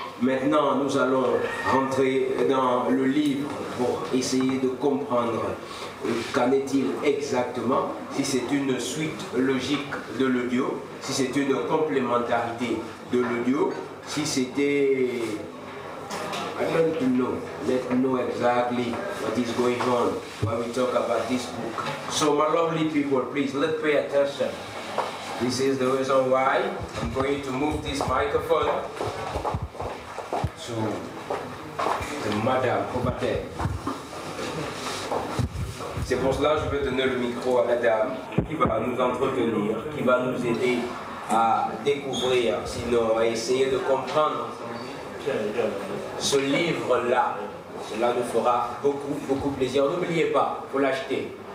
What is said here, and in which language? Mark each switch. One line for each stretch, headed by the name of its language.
French: Maintenant, nous allons rentrer dans le livre pour essayer de comprendre qu'en est-il exactement, si c'est une suite logique de l'audio, si c'est une complémentarité de l'audio, si c'était...
English: I want to know, let's know exactly what is going on when we talk about this book. So my lovely people, please, let's pay attention. This is the reason why I'm going to move this microphone to the madame over there.
French: C'est pour cela que je vais donner le micro à la dame qui va nous entretenir, qui va nous aider à découvrir, sinon à essayer de comprendre ce livre-là. Cela nous fera beaucoup plaisir. N'oubliez pas, il faut l'acheter.